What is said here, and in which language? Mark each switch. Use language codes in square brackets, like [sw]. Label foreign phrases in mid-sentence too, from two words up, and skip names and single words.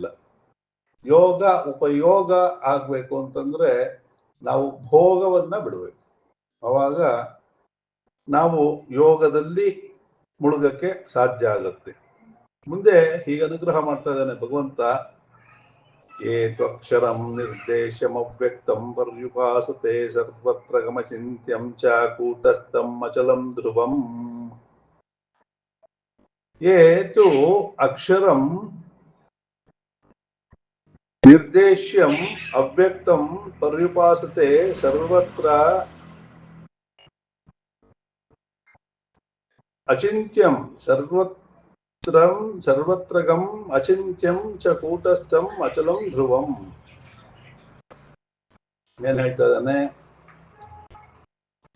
[kn] ಯೋಗ ಉಪಯೋಗ ಆಗ್ಬೇಕು ಅಂತಂದ್ರೆ ನಾವು ಭೋಗವನ್ನ ಬಿಡಬೇಕು. ಅವಾಗ ನಾವು ಯೋಗದಲ್ಲಿ ಮುಳುಗಕ್ಕೆ ಸಾಧ್ಯ ಆಗುತ್ತೆ. ಮುಂದೆ ಹೀಗೆ ಅನುಗ್ರಹ ಮಾಡ್ತಾ ಇದ್ದಾನೆ ಭಗವಂತ. [sa] ಏತ್ವಕ್ಷರಂ ನಿರ್ದೇಶಮವ್ಯಕ್ತಂ ಪರ್ಯುಪಾಸತೆ ಸರ್ವತ್ರ ಗಮಚಿಂತ್ಯಂ ಚ ಕೂಟಸ್ಥಂ ಅಚಲಂ ಧ್ರುವಂ. ಏತು ಅಕ್ಷರಂ ನಿರ್ದೇಶ್ಯಂ ಅವ್ಯಕ್ತಂ ಪರ್ಯುಪಾಸತೆ ಸರ್ವತ್ರ ಅಚಿಂತ್ಯಂ ಸರ್ವತ್ರಗಂ ಅಚಿಂತ್ಯಂ ಚ ಕೂಟಸ್ಥಂ ಅಚಲಂ ಧ್ರುವಂ. [kn] ಏನ್ ಹೇಳ್ತಾ ಇದ್ದಾನೆ?